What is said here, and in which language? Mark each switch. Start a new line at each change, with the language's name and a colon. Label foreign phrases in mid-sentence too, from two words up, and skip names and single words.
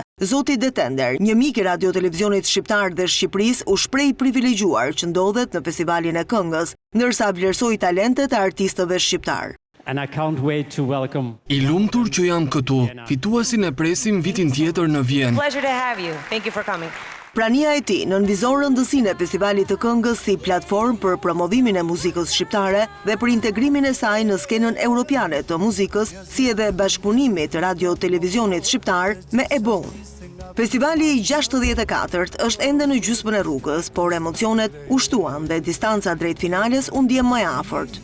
Albanian: Zoti Detender, një mik i Radio-Televizionit Shqiptar dhe Shqipërisë, u shpreh privilegjuar që ndodhet në festivalin e këngës, ndërsa vlerësoi talentet e artistëve shqiptar. I lumtur që jam këtu, fituesin e presim vitin tjetër në Vjenë.
English: Pleasure to have you. Thank you for coming.
Albanian: Prania e tij nënvizon rëndësinë e festivalit të këngës si platformë për promovimin e muzikës shqiptare dhe për integrimin e saj në skenën europiane të muzikës, si edhe bashkëpunimit Radio-Televizionit Shqiptar me EBON. Festivali i 64 është ende në gjysmën e rrugës, por emocionet u shtuan dhe distanca drejt finales u ndje më e afërt.